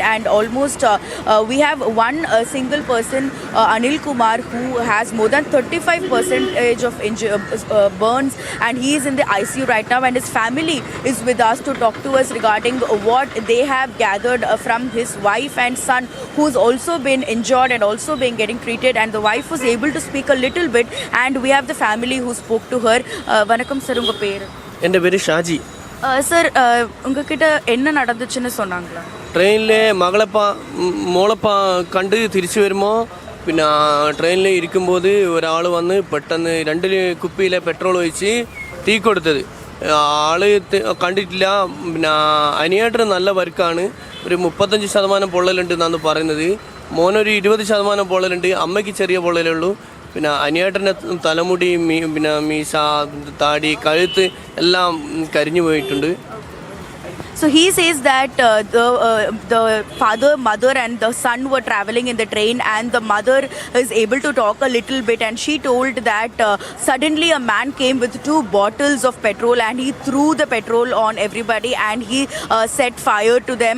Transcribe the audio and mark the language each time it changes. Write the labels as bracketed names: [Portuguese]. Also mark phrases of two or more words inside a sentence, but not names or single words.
[English] And almost we have one single person, Anil Kumar, who has more than 35% of burns, and he is in the ICU right now, and his family is with us to talk to us regarding what they have gathered from his wife and son, who's also been injured and also been getting treated, and the wife was able to speak a little bit, and we have the family who spoke to her. [Tamil] வணக்கம் சார், உங்க பேர்? [Malayalam] എന്റെ പേര് Shaji. [Tamil] சார், உங்க கிட்ட என்ன நடந்துச்சுன்னு சொன்னாங்க? [Malayalam] ട്രെയിൻ ലെ മകളപ്പ മോളപ്പ കണ്ടു തിരിച്ചു വരുമോ. പിന്നെ ട്രെയിനിൽ ഇരിക്കുമ്പോൾ ഒരാൾ വന്ന് പെട്ടെന്ന് 2 കുപ്പിയിൽ പെട്രോൾ ഒഴിച്ച് തീ കൊടുത്തത്. ആൾ കണ്ടിട്ടില്ല. പിന്നെ അനിയേട്ടന് നല്ല വർക്കാണ്. ഒരു 35% പൊള്ളലുണ്ട് എന്നാണ് പറയുന്നത്. മോനൊരു 20% പൊള്ളലുണ്ട്. അമ്മയ്ക്ക് ചെറിയ പൊള്ളലേ ഉള്ളൂ. പിന്നെ അനിയേട്ടൻ്റെ തലമുടി, പിന്നെ മീശ, താടി, കഴുത്ത് എല്ലാം കരിഞ്ഞു പോയിട്ടുണ്ട്. [English] So he says that the father, mother and the son were traveling in the train, and the mother is able to talk a little bit, and she told that suddenly a man came with 2 bottles of petrol and he threw the petrol on everybody and he set fire to them.